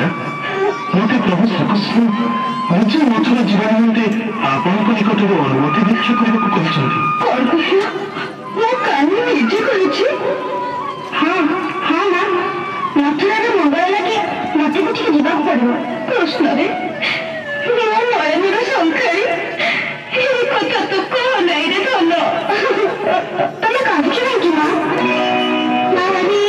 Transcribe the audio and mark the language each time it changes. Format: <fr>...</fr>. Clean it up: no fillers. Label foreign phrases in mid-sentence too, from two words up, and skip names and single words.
<or>ମୋତେ ପ୍ରଭୁ ଶ୍ରୀକୃଷ୍ଣ ନିଜେ ମଥୁରା ଯିବା ନିମନ୍ତେ ଆପଣଙ୍କ ନିକଟରୁ ଅନୁମତି ଭିକ୍ଷା କରିବାକୁ କହିଛନ୍ତି। କଣ କହିଲ? ମୋ କାନ ନିଜେ କହିଛି। ହଁ ହଁ ମା, ମଥୁରାର ମଙ୍ଗଳ ଲାଗି ମତେ ଟିକେ ଯିବାକୁ ପଡିବ। କୃଷ୍ଣରେ ମୋ ନୟନର ଶଙ୍ଖାଳି, ଏଇ କଥା ତୋ କହ ନାଇ ରେ ଧନ। ତମେ କାନ୍ଦୁଛ କାହିଁକି ମା? ନା</or>